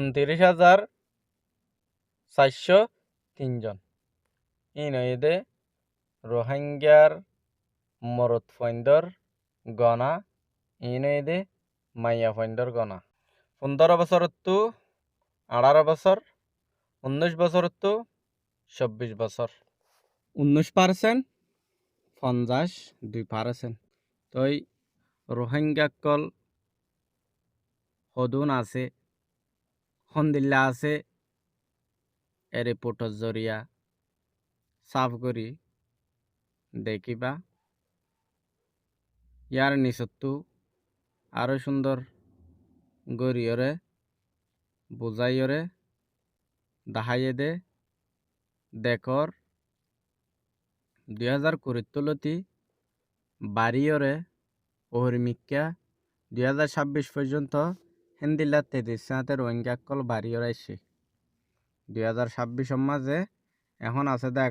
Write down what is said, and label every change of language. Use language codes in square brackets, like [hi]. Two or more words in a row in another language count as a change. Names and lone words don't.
[rhg] 29,403 জন ইনদে রোহিঙ্গার মরদ ফৈন্দর গনা ইনদে মাইয়া ফৈন্দর গনা 15 বছর তো 18 বছর 19 বছর তো 24 বছর 19% 52% তই রোহিঙ্গাকল হদুন আছে হন্দিল্লা আছে এ রিপোর্টর জরিয়া সাফ করি দেখিবা ইয়ার নিচতু আরো সুন্দর গরিয়রে বুঝাইয়রে দাহাইয়ে দে দেখর 2020 তুলতি বাড়িয়রে ওহরিমিক্কা 2026 পর্যন্ত হিন্দিল্লা 33 রোহিঙ্গাকল বাড়িয়র আইসি 2026 মাঝে এখন আছে